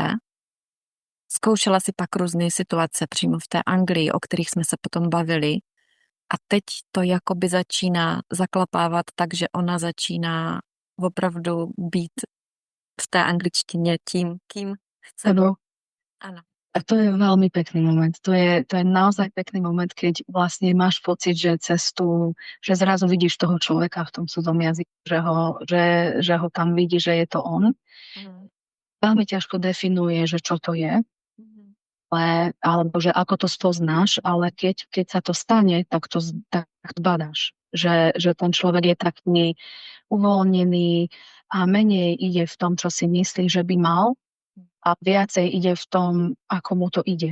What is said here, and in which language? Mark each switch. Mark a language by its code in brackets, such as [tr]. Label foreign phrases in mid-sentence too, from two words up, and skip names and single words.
[cs] Zkoušela si pak různé situace přímo v té Anglii, o kterých jsme se potom bavili. A teď to jakoby začíná zaklapávat tak, že ona začíná opravdu být v té angličtině tím, kým chce. Ano. Ano. [sk] A to je veľmi pekný moment. To je naozaj pekný moment, keď vlastne máš pocit, že že zrazu vidíš toho človeka v tom cudzom jazyku, že ho tam vidí, že je to on. Veľmi ťažko definuje, že čo to je, alebo že ako to spoznáš, ale keď sa to stane, tak badáš, že ten človek je taký uvoľnený a menej ide v tom, čo si myslí, že by mal, a viacej ide v tom, ako mu to ide.